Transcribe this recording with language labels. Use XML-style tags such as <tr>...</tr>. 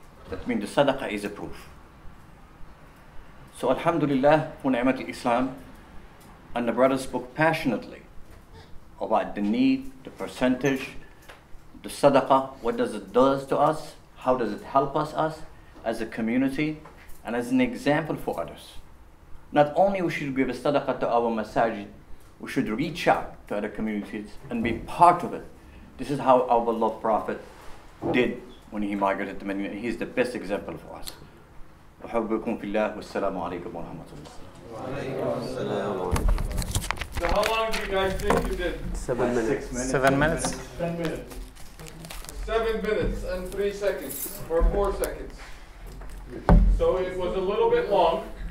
<en>That means the sadaqah is a proof. So alhamdulillah, for ni'mat al-Islam, and the brothers spoke passionately about the need, the percentage, the sadaqah, what does it do to us, how does it help us as a community, and as an example for others. Not only we should give a sadaqah to our masajid, we should reach out to other communities and be part of it. This is how our beloved Prophet did when he migrated to Medina. He's the best example for us.</en> <ar>أحبكم في الله والسلام عليكم ورحمة الله.</ar> <en>So how long do you guys think you did? 7 minutes. 7 minutes. 10 minutes. 7 minutes and 3 seconds, or 4 seconds. So it was a little bit long.</en>